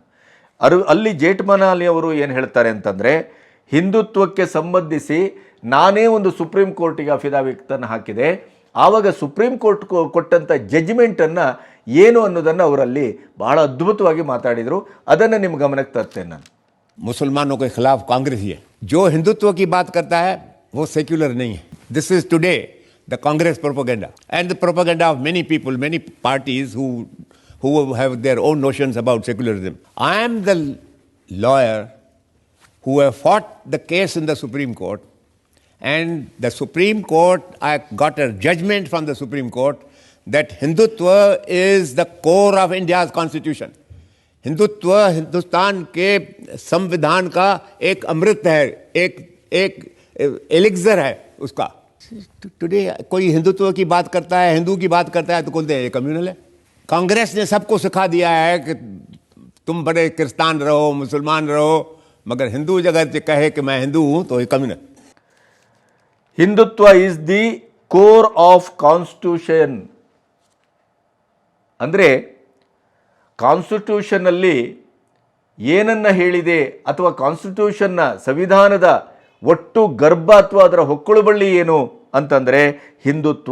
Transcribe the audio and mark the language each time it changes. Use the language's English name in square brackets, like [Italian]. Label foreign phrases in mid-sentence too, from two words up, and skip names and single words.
[Kannada] ಅಲ್ಲಿ ಜೇಠ್ಮಲಾನಿ ಅವರು ಏನು ಹೇಳ್ತಾರೆ ಅಂತಂದರೆ, ಹಿಂದುತ್ವಕ್ಕೆ ಸಂಬಂಧಿಸಿ ನಾನೇ ಒಂದು ಸುಪ್ರೀಂ ಕೋರ್ಟಿಗೆ ಅಫಿಡವಿಟನ್ನು ಹಾಕಿದೆ, ಆವಾಗ ಸುಪ್ರೀಂ ಕೋರ್ಟ್ ಕೊಟ್ಟಂಥ ಜಡ್ಜ್ಮೆಂಟನ್ನು ಏನು ಅನ್ನೋದನ್ನು ಅವರಲ್ಲಿ ಬಹಳ ಅದ್ಭುತವಾಗಿ ಮಾತಾಡಿದರು. ಅದನ್ನು ನಿಮ್ಮ ಗಮನಕ್ಕೆ ತರ್ತೇನೆ ನಾನು. [Hindi] मुसलमानों के खिलाफ कांग्रेस ही है जो हिंदुत्व की बात करता है, वो सेक्युलर नहीं है. [English] this is today the Congress propaganda and the propaganda of many people, many parties who have their own notions about secularism. I am the lawyer who have fought the case in the Supreme Court, and the Supreme Court, I got a judgment from the Supreme Court that Hindutva is the core of India's constitution. [Hindi] हिंदुत्व हिंदुस्तान के संविधान का एक अमृत है, एक एलिक्सर है उसका. टुडे कोई हिंदुत्व की बात करता है, हिंदू की बात करता है तो बोलते हैं ये कम्युनल है. कांग्रेस ने सबको सिखा दिया है कि तुम बड़े क्रिस्तान रहो, मुसलमान रहो, मगर हिंदू जगह से कहे कि मैं हिंदू हूं तो ये कम्युनल. [English] Hindutva is the core of constitution. [Kannada] ಅಂದರೆ ಕಾನ್ಸ್ಟಿಟ್ಯೂಷನ್ನಲ್ಲಿ ಏನನ್ನು ಹೇಳಿದೆ ಅಥವಾ ಕಾನ್ಸ್ಟಿಟ್ಯೂಷನ್ನ ಸಂವಿಧಾನದ ಒಟ್ಟು ಗರ್ಭ ಅಥವಾ ಅದರ ಹೊಕ್ಕಳು ಬಳ್ಳಿ ಏನು ಅಂತಂದರೆ ಹಿಂದುತ್ವ.